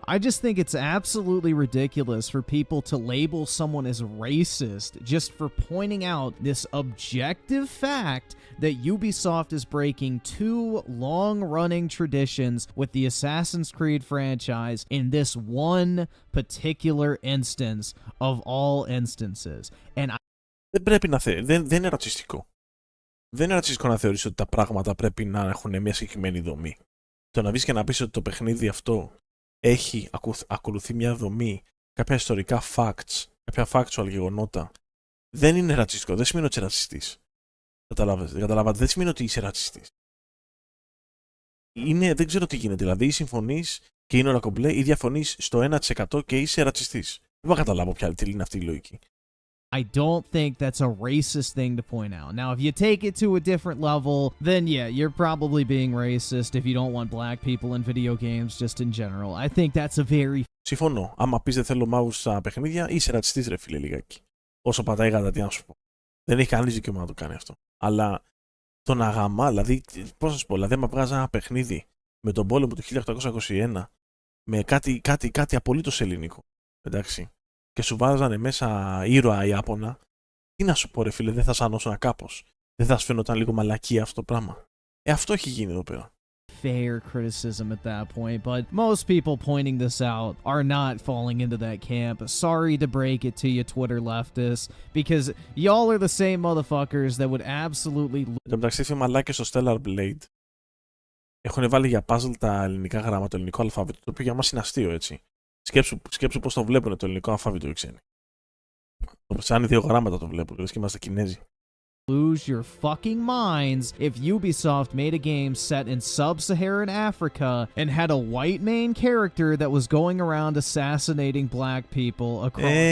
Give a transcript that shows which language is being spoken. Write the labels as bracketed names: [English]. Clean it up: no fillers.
[English] I just think it's absolutely ridiculous for people to label someone as racist just for pointing out this objective fact that Ubisoft is breaking 2 long-running traditions with the Assassin's Creed franchise in this one particular instance of all instances. And [Greek] δεν πρέπει να δεν είναι ρατσιστικό. Δεν είναι ρατσιστικό να θεωρείς ότι τα πράγματα πρέπει να έχουν μια συγκεκριμένη δομή. Το να βγεις και να πεις ότι το παιχνίδι αυτό ακολουθεί μια δομή, κάποια ιστορικά facts, κάποια factual γεγονότα, δεν είναι ρατσιστικό. Δεν σημαίνει ότι είσαι ρατσιστής. Καταλάβατε, δεν σημαίνει ότι είσαι ρατσιστής. Δεν ξέρω τι γίνεται. Δηλαδή, ή συμφωνείς και είναι όλα κομπλέ, ή διαφωνείς στο 1% και είσαι ρατσιστής. Δεν μπορώ να καταλάβω τι είναι αυτή η λογική. [English] I don't think that's a racist thing to point out. Now, if you take it to a different level, then yeah, you're probably being racist if you don't want black people in video games just in general. I think that's a very... [Greek] Συμφωνώ. Άμα πεις δεν θέλω μαύρους στα παιχνίδια, είσαι ρατσιστής, ρε φίλε, λιγάκι. Όσο πατάει γάτα, τι να σου πω. Δεν έχει κανείς δικαίωμα να το κάνει αυτό. Αλλά το να γαμά, δηλαδή, πώς να σου πω, δηλαδή, άμα βγάζει ένα παιχνίδι με τον πόλεμο του 1821 με κάτι απολύτως ελληνικό, εντάξει, και σου βάζανε μέσα ήρωα Ιάπωνα, τι να σου πω, ρε φίλε, δεν θα σ' ανώσουν κάπως. Δεν θα σου φαίνονταν λίγο μαλακία αυτό το πράγμα. Αυτό έχει γίνει εδώ πέρα. [English] Fair criticism at that point, but most people pointing this out are not falling into that camp. Sorry to break it to you, Twitter leftists, because y'all are the same motherfuckers that would absolutely... [Greek] Εν τω μεταξύ, μαλάκες στο Stellar Blade έχουν βάλει για puzzle τα ελληνικά γράμματα, το ελληνικό αλφάβητο, το οποίο για μας είναι αστείο, έτσι. Σκέψου πώς το βλέπουν το ελληνικό αλφάβητο οι ξένοι. Σαν δύο γράμματα το βλέπουν, λες και είμαστε Κινέζοι. [English] Lose your fucking minds if Ubisoft made a game set in sub-Saharan Africa and had a white main character that was going around assassinating black people across